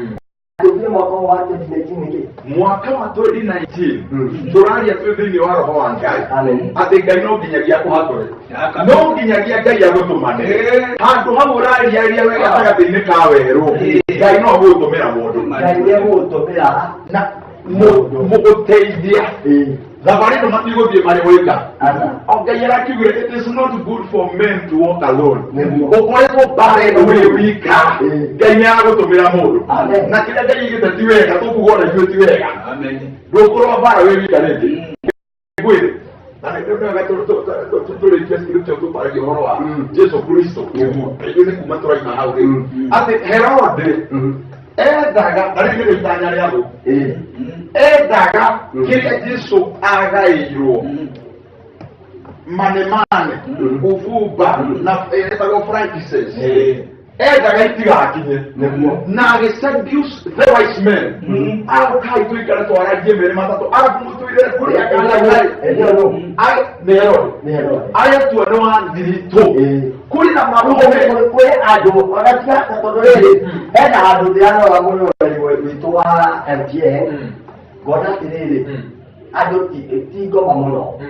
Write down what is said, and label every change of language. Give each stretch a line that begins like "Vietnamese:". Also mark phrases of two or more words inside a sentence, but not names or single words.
Kikuyu: mwaka wa 2019 turaria twi thiini wa roho wa ngai ati ngai no nginyagia kuhatũre no nginyagia ngai agũtũmane handũ hau ũrariaria wega gatagatĩ-inĩ ka werũ ngai no agũtũmĩra mũndũ ngai nĩagũtũmĩra na mũgũteithia thabarĩ ĩno matigũthiĩ marĩ wĩka ngai arakiugire
English: it is not good for men to walk
Kikuyu: alone ũkoretwo bara ĩno wĩ wika ngai nĩagũtũmĩra mũndũ na kĩrĩa ngai igĩte ti wega tũkuga ona ithuĩ ti wega ndũkũrwo bara wĩ wika rĩngĩ ngwĩre na nĩndĩrega tũrĩkia scripture tũkwaragia ũhoro wa Jesu Kristo kaingĩ nĩ kuma tũraima hau rĩu atĩ Herode endaga na rĩu nĩ itanya rĩa thũ endaga kĩrĩa Jesu agaĩirwo manemane uvumba na etagwo frankincense endaga itigakinye na agĩseduce
English: the wise men
Kikuyu: agokai tũikare twaragie merĩ matatũ arabu mũtũire kũrĩa kangai nĩ Herode aretua nĩ wa thiritũ kũrĩ na marũme kwĩ andũ magatiga tondũ rĩrĩ hena handũ ndĩrarora mũrũrĩri witũ wa MTN ngona atĩrĩrĩ andũ ti ngoma mũno